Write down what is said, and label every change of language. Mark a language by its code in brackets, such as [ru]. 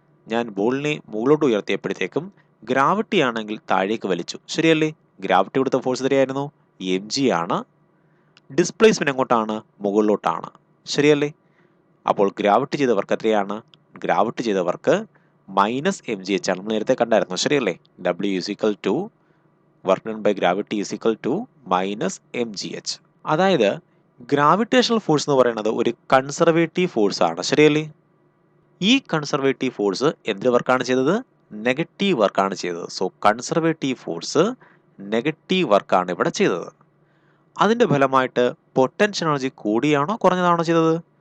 [ml] ഞാൻ ബോളിനെ മുകളിലോട്ട് ഉയർത്തിയപ്പോഴത്തേക്കും ഗ്രാവിറ്റി ആണെങ്കിൽ താഴേക്ക് വലിച്ചു. ശരിയല്ലേ? ഗ്രാവിറ്റി കൊടുത്ത ഫോഴ്സ് എത്രയായിരുന്നു? mg ആണ്. ഡിസ്പ്ലേസ്മെന്റ് എങ്ങോട്ടാണ്? മുകളിലോട്ടാണ്. ശരിയല്ലേ? അപ്പോൾ ഗ്രാവിറ്റി ചെയ്ത വർക്ക് എത്രയാണ്? ഗ്രാവിറ്റി ചെയ്ത വർക്ക് -mgh ആണ്. നമ്മൾ നേരത്തെ കണ്ടായിരുന്നു. ശരിയല്ലേ? [en] W is equal to work done by gravity is equal to -mgh. [ml] അതായത് ഗ്രാവിറ്റേഷണൽ ഫോഴ്സ് എന്ന് പറയുന്നത് ഒരു കൺസർവേറ്റീവ് ഫോഴ്സ് ആണ്. ശരിയല്ലേ? ഈ കൺസർവേറ്റീവ് ഫോഴ്സ് എന്ത് വർക്കാണ് ചെയ്തത്? നെഗറ്റീവ് വർക്കാണ് ചെയ്തത്. സോ കൺസർവേറ്റീവ് ഫോഴ്സ് നെഗറ്റീവ് വർക്കാണ് ഇവിടെ ചെയ്തത്. അതിൻ്റെ ഫലമായിട്ട് പൊട്ടൻഷ്യൽ എനർജി കൂടിയാണോ കുറഞ്ഞതാണോ ചെയ്തത്?